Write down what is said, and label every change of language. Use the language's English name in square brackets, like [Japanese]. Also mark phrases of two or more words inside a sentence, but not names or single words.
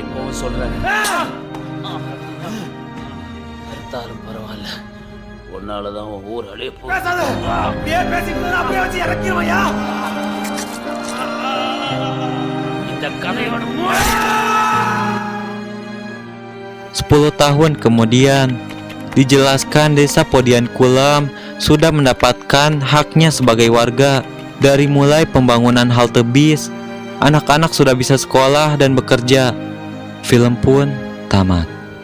[Tamil] தெரியாம சொல்றேன். எடுத்தாலும் பரவாயில்ல, உன்னாலதான் உன் ஊர் அழிய இந்த கதையோட [Indonesian] 10 tahun kemudian, dijelaskan desa Podian Kulam sudah mendapatkan haknya sebagai warga. Dari mulai pembangunan halte bis, anak-anak sudah bisa sekolah dan bekerja. Film pun tamat.